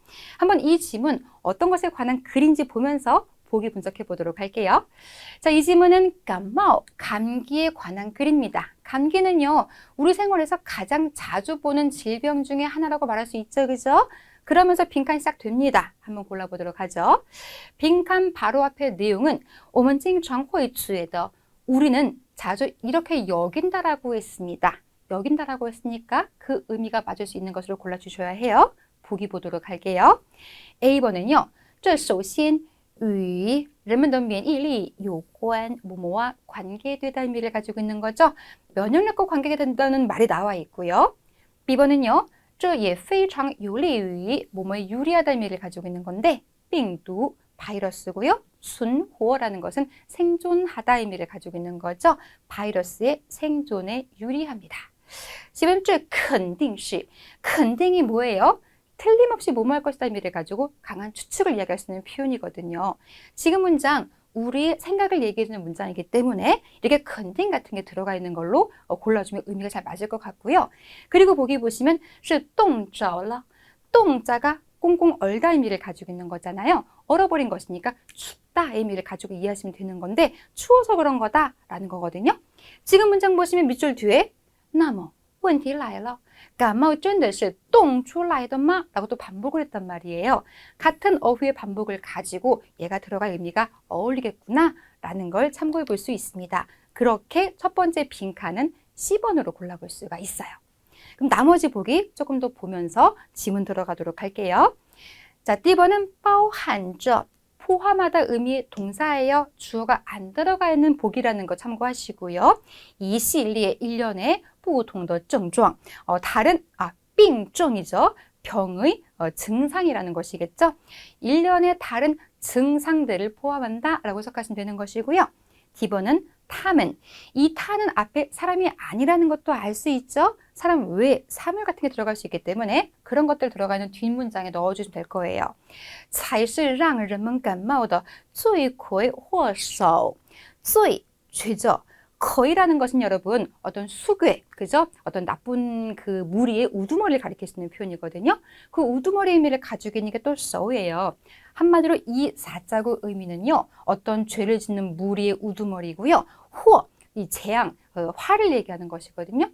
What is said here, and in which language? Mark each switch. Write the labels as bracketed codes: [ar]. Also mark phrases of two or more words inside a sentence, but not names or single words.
[ko] 한번 이 지문 어떤 것에 관한 글인지 보면서 보기 분석해 보도록 할게요. 자, 이 지문은 감기에 관한 글입니다. 감기는요, 우리 생활에서 가장 자주 보는 질병 중에 하나라고 말할 수 있죠, 그죠? 그러면서 빈칸 시작됩니다. 한번 골라보도록 하죠. 빈칸 바로 앞에 내용은 [zh] 我们经常会觉得 [ko] 우리는 자주 이렇게 여긴다라고 했습니다. 여긴다라고 했으니까 그 의미가 맞을 수 있는 것으로 골라주셔야 해요. 보기 보도록 할게요. A번은요. [zh] 这首先与人们的免疫力有关 [ko] 뭐뭐와 관계되다 의미를 가지고 있는 거죠. 면역력과 관계된다는 말이 나와 있고요. B번은요. [zh] 这也非常有利于 [ko] 뭐뭐에 유리하다 의미를 가지고 있는 건데 病毒 바이러스고요. 순호라는 것은 생존하다 의미를 가지고 있는 거죠. 바이러스의 생존에 유리합니다. 지금 [zh] 这肯定是肯定 [ko] 이 뭐예요? 틀림없이 뭐뭐 할 것이다 의미를 가지고 강한 추측을 이야기할 수 있는 표현이거든요. 지금 문장 우리의 생각을 얘기해주는 문장이기 때문에 이렇게 肯定 같은 게 들어가 있는 걸로 골라주면 의미가 잘 맞을 것 같고요. 그리고 보기 보시면 [zh] 是冻着了冻 [ko] 자가 꽁꽁 얼다 의미를 가지고 있는 거잖아요. 얼어버린 것이니까 춥다 의미를 가지고 이해하시면 되는 건데 추워서 그런 거다라는 거거든요. 지금 문장 보시면 밑줄 뒤에 [zh] 那么问题来了感冒真的是冻出来的吗? [ko] 라고 또 반복을 했단 말이에요. 같은 어휘의 반복을 가지고 얘가 들어갈 의미가 어울리겠구나 라는 걸 참고해 볼 수 있습니다. 그렇게 첫 번째 빈칸은 C번으로 골라볼 수가 있어요. 그럼 나머지 보기 조금 더 보면서 지문 들어가도록 할게요. 자, D번은 包含着 포함하다 의미의 동사예요. 주어가 안 들어가 있는 복이라는 거 참고하시고요. 이 시리의 일련의 [zh] 不同的症状 [ko] 다른 病症이죠. 병의 증상이라는 것이겠죠. 일련의 다른 증상들을 포함한다 라고 해석하시면 되는 것이고요. D번은 탐은 이 타는 앞에 사람이 아니라는 것도 알 수 있죠. 사람 외에 사물 같은 게 들어갈 수 있기 때문에 그런 것들 들어가는 뒷문장에 넣어주시면 될 거예요. [zh] 才是让人们感冒的罪魁祸首 罪, [ko] 죄죠. 거이라는 것은 여러분 어떤 수괴, 그죠? 어떤 나쁜 그 무리의 우두머리를 가리킬 수 있는 표현이거든요. 그 우두머리 의미를 가지고 있는 게 또 서우예요. 한마디로 이 사자구 의미는요. 어떤 죄를 짓는 무리의 우두머리고요. 호, 이 재앙, 화를 얘기하는 것이거든요.